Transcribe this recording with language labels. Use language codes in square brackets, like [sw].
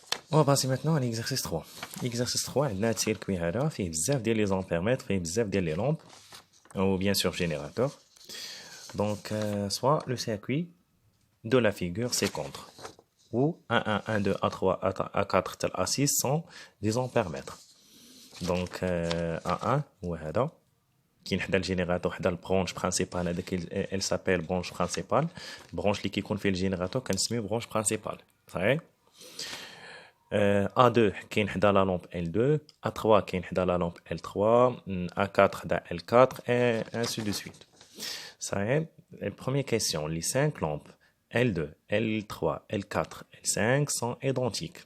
[fr] On va passer maintenant à l'exercice 3. L'exercice 3, on a un circuit [ar] هذا فيه بزاف ديال [fr] les ampères [ar] فيه بزاف ديال [fr] les lampes ou bien sûr générateur. Donc soit le circuit de la figure C-contre ou A1, A2, A3, A4 tel A6 sont des ampères-mètres. [ar] Donc A1 هو هذا كاين حدا الجينيراتور حدا البرونش برينسيبال هذاك [fr] elle s'appelle branche principale. [ar] branche اللي كيكون فيه الجينيراتور كنسميه branche principale. صحيح؟ A2 كاين حدا لا لامب L2 A3 كاين حدا لا لامب L3 A4 حدا L4 [fr] et ainsi de suite. صحيح؟ Première question, les 5 lampes L2, L3, L4, L5 sont identiques.